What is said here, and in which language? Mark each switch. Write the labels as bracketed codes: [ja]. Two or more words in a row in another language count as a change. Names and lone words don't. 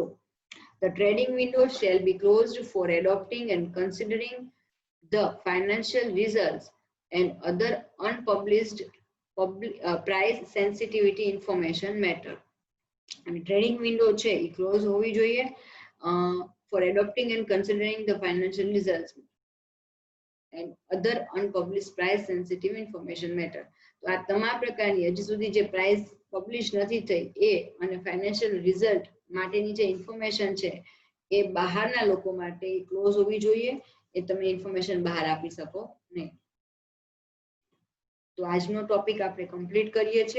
[en] The trading window shall be closed for adopting and considering the financial results and other unpublished price sensitivity information matter. અને trading window [gu] છે એ ક્લોઝ હોવી જોઈએ [en] for adopting and considering the financial results and other unpublished price sensitive information matter. [gu] તો આ તમામ પ્રકારની હજી સુધી જે [en] price publish [gu] નથી થઈ એ અને [en] financial result [gu] માટેની જે ઇન્ફોર્મેશન છે એ બહારના લોકો માટે ક્લોઝ હોવી જોઈએ એ તમે ઇન્ફોર્મેશન બહાર આપી શકો નહીં. તો આજનો ટોપિક આપણે કમ્પ્લીટ કરીએ છીએ.